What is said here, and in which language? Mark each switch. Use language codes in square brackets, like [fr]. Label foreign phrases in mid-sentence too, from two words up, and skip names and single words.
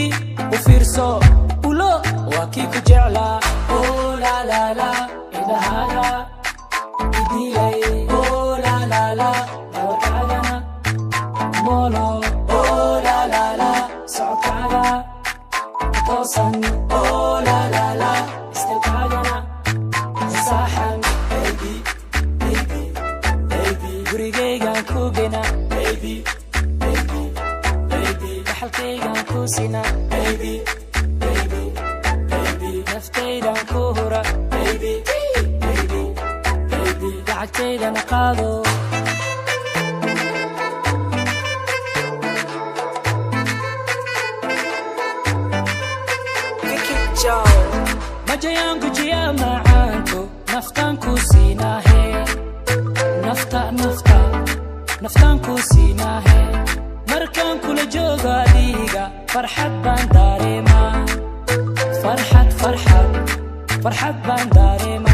[so] u fiirso ulo waa kii ku jeclaa oh la la la ilaha idilay oh la la la dawakagana molo oh la la la socodkaaga toosan oh la la la istakagana saxan [en] baby baby baby [so] gurigaygaan ku gena [en] baby baby baby [so] dhaxalkaygaan ku sina [en] baby baby baby [so] naftaydan ku hura [en] baby baby baby [so] lacagtaydana qaado majayanku jiya macaanku naftan ku siinahe naftan ku siinahe markaan kula joogo adiga farxad baan dareemaa farxad baan dareemaa